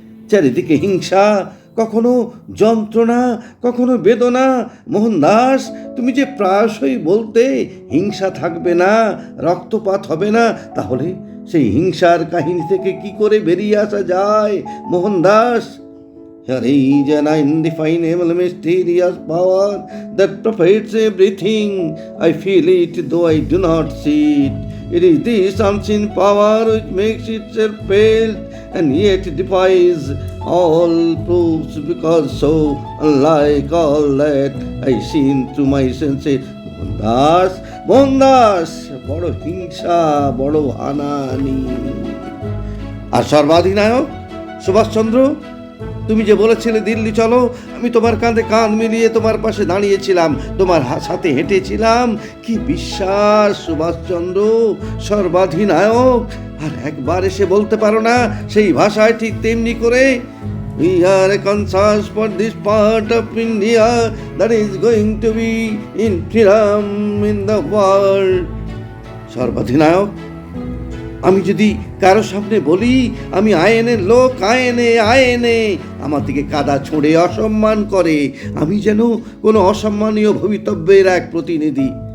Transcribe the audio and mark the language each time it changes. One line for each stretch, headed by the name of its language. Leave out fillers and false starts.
Bangla: চারিদিকে হিংসা, কখনো যন্ত্রণা, কখনো বেদনা। মোহনদাস, তুমি যে প্রায়শই বলতে হিংসা থাকবে না, রক্তপাত হবে না, তাহলে সেই হিংসার কাহিনী থেকে কি করে বেরিয়ে আসা যায় Mohandas?
English: There is an indefinable mysterious power that pervades everything. I feel it though I do not see it. It is this unseen power which makes itself felt and yet defies all proofs, because so unlike all that I seen through my senses.
Bangla: Mohandas, বড় হিংসা, বড় হানাহানি। আর সর্বাধিনায়ক সুভাষচন্দ্র, তুমি যে বলেছিলে দিল্লি চলো, আমি তোমার কাঁধে কাঁধ মিলিয়ে তোমার পাশে দাঁড়িয়েছিলাম, তোমার সাথে হেঁটেছিলাম। কি বিশ্বাস সুভাষচন্দ্র, সর্বাধিনায়ক। আর একবার এসে বলতে পারো না সেই ভাষায় ঠিক তেমনি করে,
English: We are a conscious for this part of India that is going to be in freedom in the world.
Bangla: সর্বাধিনায়ক, আমি যদি কারো সামনে বলি আমি আইএনএর লোক, আইএনএ আমার দিকে কাদা ছুঁড়ে অসম্মান করে। আমি যেন কোনো অসম্মানীয় ভবিতব্যের এক প্রতিনিধি।